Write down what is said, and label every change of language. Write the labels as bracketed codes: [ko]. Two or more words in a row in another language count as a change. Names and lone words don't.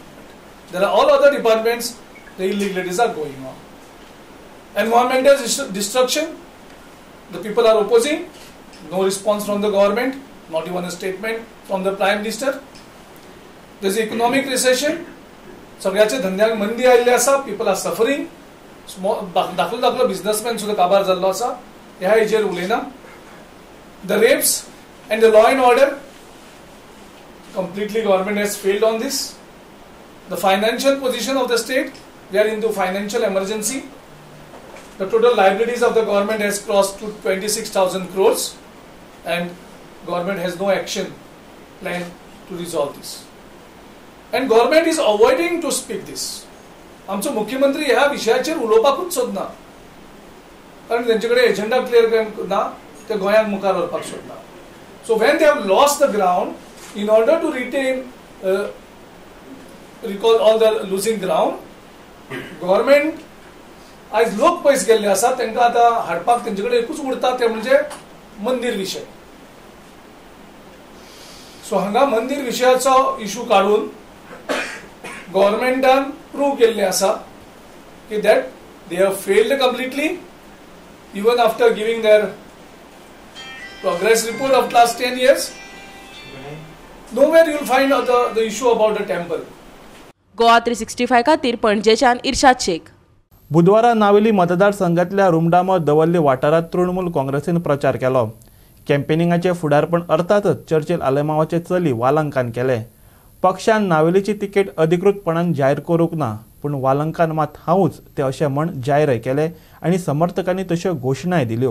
[en] There are all other departments, the illegalities are going on. Environmental destruction, the people are opposing, no response from the government, not even a statement from the Prime Minister. There is economic recession, [kok] सगळ्याचे धंद्याक मंदी आयिल्ली आसा, [en] people are suffering. [kok] दाखलो बिझनेसमॅन सुद्धा काबार जाल्लो आसा, ह्या हेजेर उलयना. [en] The rapes and the law and order, completely government has failed on this. The financial position of the state, we are into financial emergency. The total liabilities of the government has crossed to 26,000 crores, and government has no action plan to resolve this. And government is avoiding to speak this. [kok] आमचो मुख्यमंत्री ह्या विशयाचेर उलोवपाकूच सोदना, कारण त्यांच्याकडे [en] agenda clear [kok] ना, ते गोंयाक मुखार व्हरपाक सोदना. [en] So when they have lost the ground, in order to recall all the losing ground, government [kok] आज लोक पयस गेल्ले आसा, तांकां आतां हाडपाक तेंचेकडे एकूच उरता, ते म्हणजे मंदिर विशय. सो हांगा मंदिर विशयाचो इशू काडून गव्हर्मेंटान प्रूव केल्ले आसा की [en] that they have failed completely, even after giving their progress report of last 10 years. Nowhere you will find the issue about the temple. [kok] गोवा 365 खातीर पणजेच्यान इर्शाद शेख. बुधवारा नावेली मतदारसंघातल्या रुमडामो दवर्ली वाठारात तृणमूल काँग्रेसीन प्रचार केलो. कॅम्पेनिंगाचे फुडारपण अर्थातच चर्चिल आलेमावाचे चली वालंकान केले. पक्षान नावेलीची तिकेट अधिकृतपणान जाहीर करूंक ना, पूण वालंकान मात हांवूच ते अशें म्हण जाहीरय केले आनी समर्थकांनी तश्यो घोशणाय दिल्यो.